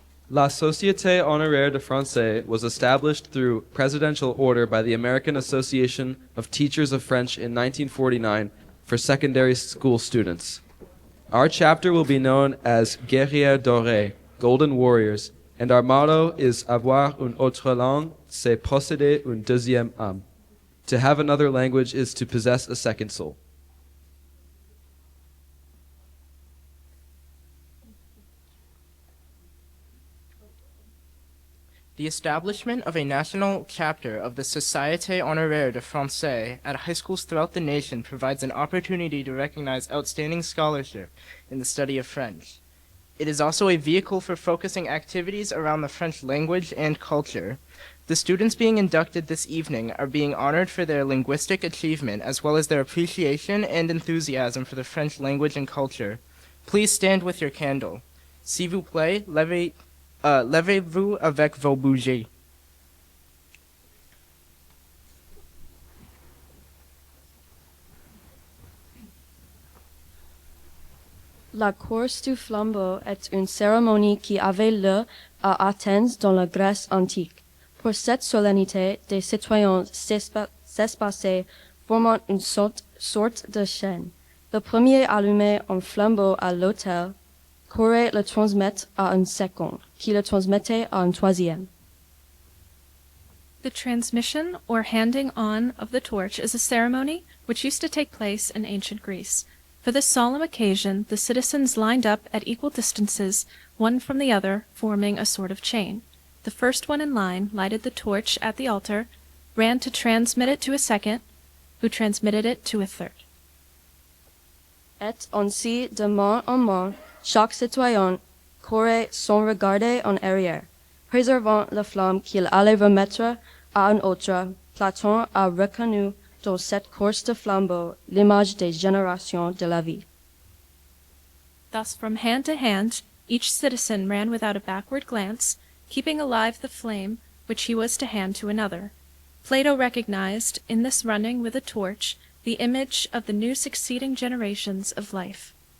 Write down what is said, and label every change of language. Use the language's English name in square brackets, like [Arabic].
[English] La Société Honoraire de Français was established through presidential order by the American Association of Teachers of French in 1949 for secondary school students. Our chapter will be known as Guerrières Dorées, Golden Warriors, and our motto is [French] Avoir une autre langue, c'est posséder une deuxième âme. [English] To have another language is to possess a second soul. The establishment of a national chapter of the Société Honoraire de Français at high schools throughout the nation provides an opportunity to recognize outstanding scholarship in the study of French. It is also a vehicle for focusing activities around the French language and culture. The students being inducted this evening are being honored for their linguistic achievement as well as their appreciation and enthusiasm for the French language and culture. Please stand with your candle. [French] S'il vous plaît, levez-vous avec vos bougies. La course du flambeau est une cérémonie qui avait lieu à Athènes dans la Grèce antique. Pour cette solennité, des citoyens s'espaçaient, formant une sorte de chaîne. Le premier allumait un flambeau à l'autel, courait le transmettre à un second, qui le transmettait à un troisième. [English] The transmission or handing on of the torch is a ceremony which used to take place in ancient Greece. For this solemn occasion, the citizens lined up at equal distances, one from the other, forming a sort of chain. The first one in line lighted the torch at the altar, ran to transmit it to a second, who transmitted it to a third. [French] Et ainsi, de main en main, chaque citoyen courait sans regarder en arrière, préservant la flamme qu'il allait remettre à un autre. Platon a reconnu dans cette course de flambeau l'image des générations de la vie. [English] Thus, from hand to hand, each citizen ran without a backward glance, keeping alive the flame which he was to hand to another. Plato recognized, in this running with a torch, the image of the new succeeding generations of life.